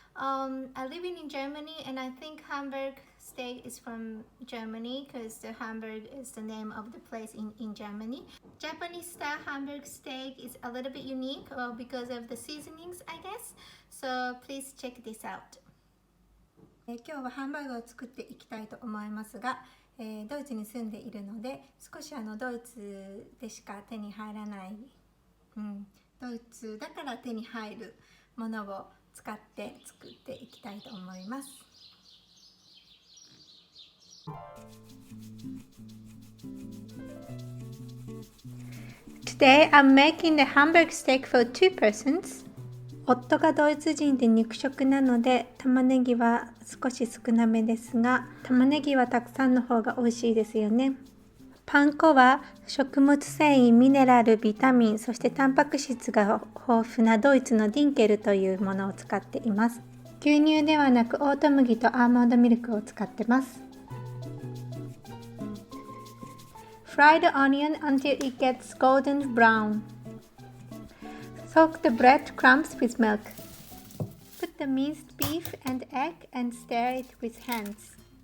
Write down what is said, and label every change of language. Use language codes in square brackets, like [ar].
[en] I live in Germany and I think Hamburg steak is from Germany because the Hamburg is the name of the place in Germany. Japanese style Hamburg steak is a little bit unique because of the seasonings, I guess. So please check this out. [ja] 今日はハンバーグを作っていきたいと思いますが、ドイツに住んでいるので少しドイツでしか手に入らない、ドイツだから手に入るものを使って作っていきたいと思います。 [en] Today I'm making the Hamburg steak for 2 persons. [ja] 夫がドイツ人で肉食なので玉ねぎは少し少なめですが、玉ねぎはたくさんの方が美味しいですよね。パン粉は食物繊維、ミネラル、ビタミン、そしてタンパク質が豊富なドイツのディンケルというものを使っています。牛乳ではなくオート麦とアーモンドミルクを使ってます。 [en] Fry the onion until it gets golden brown. Soak the breadcrumbs with milk. Put the minced beef and egg and stir it with hands.